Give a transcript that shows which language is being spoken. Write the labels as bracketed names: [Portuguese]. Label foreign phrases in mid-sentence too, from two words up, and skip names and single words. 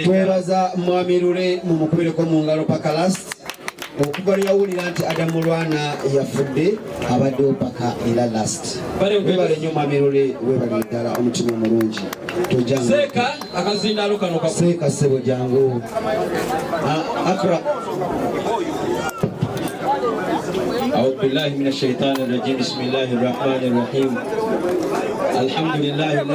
[Ganda] Twebaza Mwami Lule mumukubireko mu ngalo paka last. Okuva yawulira nti Adamu Lwana yafudde abaddewo paka era last. Webale nnyo Mwami Lule, webale ddala, omutima omulungi. Seeka akazindaalo kano kako. Seeka ssebo jangu. Akra. [Arabic] أعوذ بالله من الشيطان الرجيم بسم الله الرحمن الرحيم الحمد لله الذي